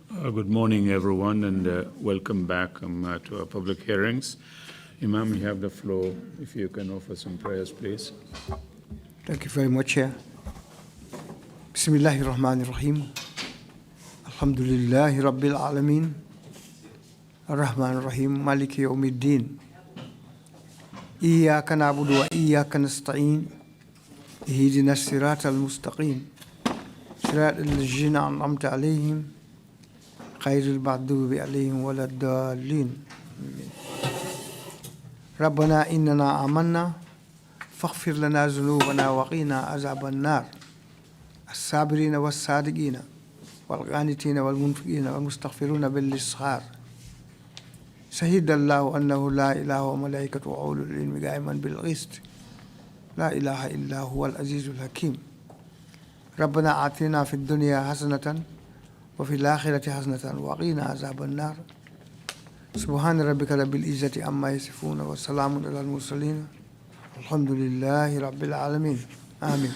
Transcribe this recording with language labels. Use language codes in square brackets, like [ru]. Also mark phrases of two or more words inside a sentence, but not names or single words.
[en] Good morning, everyone, and welcome back to our public hearings. Imam, you have the floor. If you can offer some prayers, please. Thank you very much, Chair. [ar] بسم الله الرحمن الرحيم. الحمد لله رب العالمين. الرحمن الرحيم مالك يوم الدين. إياك نعبد وإياك نستعين. اهدنا الصراط المستقيم صراط الذين أنعمت عليهم. غير المغضوب عليهم ولا الضالين. ربنا إننا آمنا. فاغفر لنا ذنوبنا وقنا عذاب النار الصابرين والصادقين والقانتين والمنفقين والمستغفرين بالإسحار شهد الله أنه لا إله وملائكته وأولو العلم قائما بالقسط لا إله إلا هو العزيز الحكيم ربنا آتنا في الدنيا حسنة وفي الآخرة حسنة وقنا عذاب النار سبحان ربك رب العزة عما يصفون وسلام على المرسلين الحمد لله رب العالمين آمين.